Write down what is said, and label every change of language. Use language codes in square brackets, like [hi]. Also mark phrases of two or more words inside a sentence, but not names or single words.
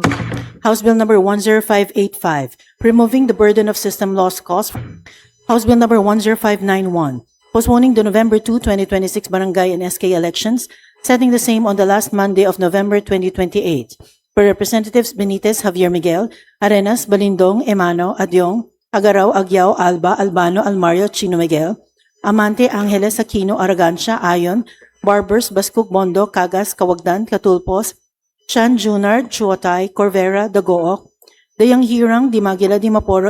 [en] House Bill number 10585, removing the burden of system loss costs. House Bill number 10591, postponing the November 2, 2026 Barangay and SK elections, setting the same on the last Monday of November 2028. For Representatives Benitez Javier Miguel, Arenas, Balindong, Emano, Adyong, Agaraw, Agyao, Alba, Albano, Almario, Chino Miguel, Amante, Angeles, Aquino, Aragancia, Ayon, Barbers, Bascook, Bondo, Cagas, Kawagdan, Catulpos, Chan, Junard, Chuotay, Corvera, Dagook, Dayang Hirang, Dimagila, Dimaporo,